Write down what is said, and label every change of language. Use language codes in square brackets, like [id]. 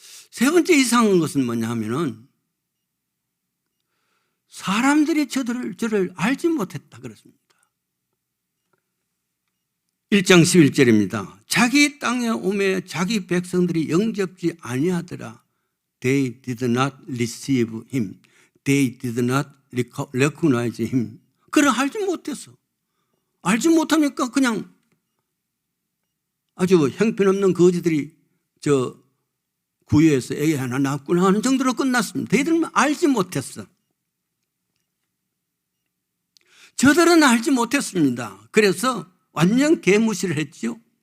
[ko] 세 번째 이상한 것은 뭐냐 하면은, 사람들이 저를 알지 못했다 그랬습니다. 1장 11절입니다. 자기 땅에 오매 자기 백성들이 영접지 아니하더라. [en] They did not receive him. They did not recognize him. [ko] 그를 알지 못했어. 알지 못하니까 그냥 아주 형편없는 거지들이 저 구유에서 애기 하나 낳았구나 하는 정도로 끝났습니다. 저희들은 알지 못했어. 저들은 알지 못했습니다. 그래서 완전 개무시를 했죠.